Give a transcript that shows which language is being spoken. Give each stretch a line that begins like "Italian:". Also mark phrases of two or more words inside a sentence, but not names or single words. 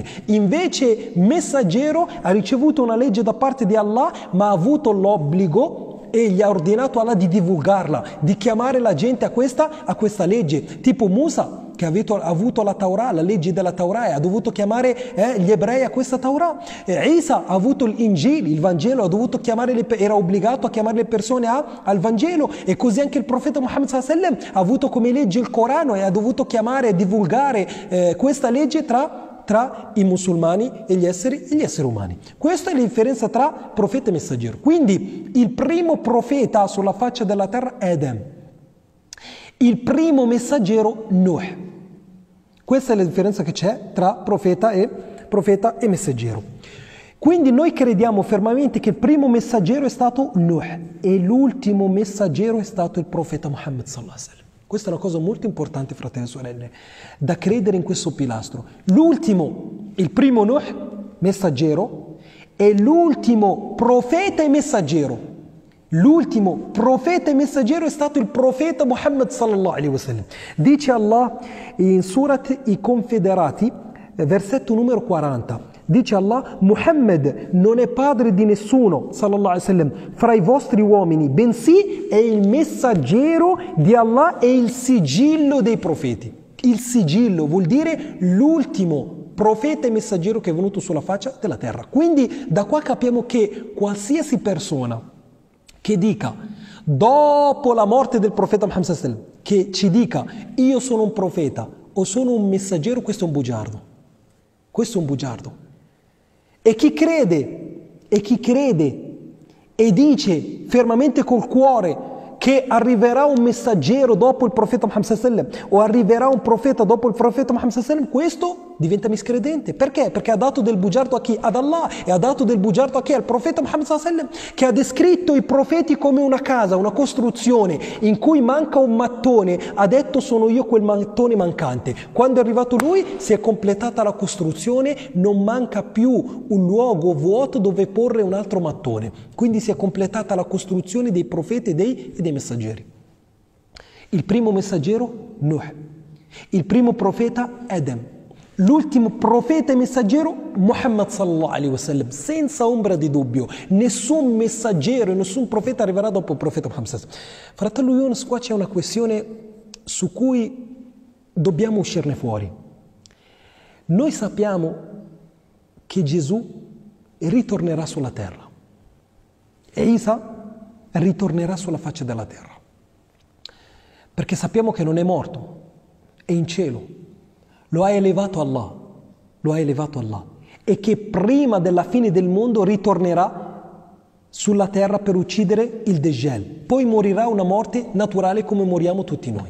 Italian: Invece messaggero ha ricevuto una legge da parte di Allah ma ha avuto l'obbligo e gli ha ordinato Allah di divulgarla, di chiamare la gente a questa legge. Tipo Musa, che ha avuto la Taurà, la legge della Taurà, e ha dovuto chiamare gli ebrei a questa Taurà. Isa ha avuto l'Injil, il Vangelo, era obbligato a chiamare le persone al Vangelo, e così anche il profeta Muhammad
Arabic: صلى الله عليه وسلم
Italian: ha avuto come legge il Corano e ha dovuto chiamare e divulgare questa legge tra i musulmani e gli esseri umani. Questa è la differenza tra profeta e messaggero. Quindi il primo profeta sulla faccia della terra è Adem, il primo messaggero Nuh. Questa è la differenza che c'è tra profeta e messaggero. Quindi noi crediamo fermamente che il primo messaggero è stato Nuh e l'ultimo messaggero è stato il profeta Muhammad
Arabic: صلى الله عليه وسلم.
Italian: Questa è una cosa molto importante, fratelli e sorelle, da credere in questo pilastro. Il primo Nuh, messaggero, e l'ultimo profeta e messaggero. L'ultimo profeta e messaggero è stato il profeta Muhammad
Arabic: صلى الله عليه وسلم.
Italian: Dice Allah in Surat I Confederati, versetto numero 40. Dice Allah: Muhammad non è padre di nessuno,
Arabic: صلى الله عليه وسلم,
Italian: fra i vostri uomini, bensì è il messaggero di Allah e il sigillo dei profeti. Il sigillo vuol dire l'ultimo profeta e messaggero che è venuto sulla faccia della terra. Quindi da qua capiamo che qualsiasi persona che dica dopo la morte del profeta Muhammad
Arabic: صلى الله عليه وسلم,
Italian: che ci dica io sono un profeta o sono un messaggero, questo è un bugiardo. Questo è un bugiardo. E chi crede e dice fermamente col cuore che arriverà un messaggero dopo il profeta Muhammad
Arabic: صلى الله عليه وسلم
Italian: o arriverà un profeta dopo il profeta Muhammad
Arabic: صلى الله عليه وسلم,
Italian: questo diventa miscredente. Perché? Perché ha dato del bugiardo a chi? Ad Allah, e ha dato del bugiardo a chi? Al profeta Muhammad
Arabic: صلى الله عليه وسلم,
Italian: che ha descritto i profeti come una casa, una costruzione in cui manca un mattone. Ha detto sono io quel mattone mancante. Quando è arrivato lui si è completata la costruzione, non manca più un luogo vuoto dove porre un altro mattone. Quindi si è completata la costruzione dei profeti e dei messaggeri. Il primo messaggero Nuh, il primo profeta Adem, l'ultimo profeta e messaggero Muhammad
Arabic: صلى الله عليه وسلم,
Italian: senza ombra di dubbio. Nessun messaggero e nessun profeta arriverà dopo il profeta Muhammad
Arabic: صلى الله عليه وسلم.
Italian: Fratello Yunus, qua c'è una questione su cui dobbiamo uscirne fuori. Noi sappiamo che Gesù ritornerà sulla terra e Isa ritornerà sulla faccia della terra, perché sappiamo che non è morto, è in cielo, lo ha elevato Allah, e che prima della fine del mondo ritornerà sulla terra per uccidere il Dajjal, poi morirà una morte naturale come moriamo tutti noi.